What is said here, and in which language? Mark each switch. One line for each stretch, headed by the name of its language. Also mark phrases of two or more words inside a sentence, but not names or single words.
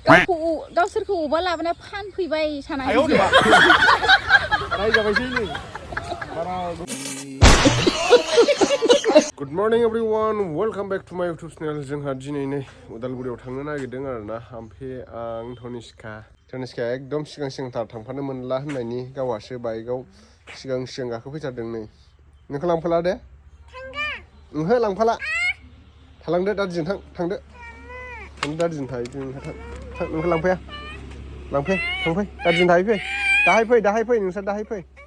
Bodo: गावसोरखौ अबा लाबोना फानफैबाय सानाखै
English: Good morning everyone, welcome back to my YouTube channel.
Bodo: जोंहा दिनै नै उदालगुरियाव थांनो नागिरदों आरोना ओमफ्राय आं तनिष्काया एकदम सिगांथार थांफानो मोनला होननायनि गावासो बाइकआव सिगां गाखोफैथारदों नै नोंखौ लांफाला दे ओंहो लांफाला थालांदो दादिजों थांदो दादिजों थाहैदो नोंखौ लांफाया थांफै दादिजों थाहैफै दाहाय फै नोंसोर दाहाय फै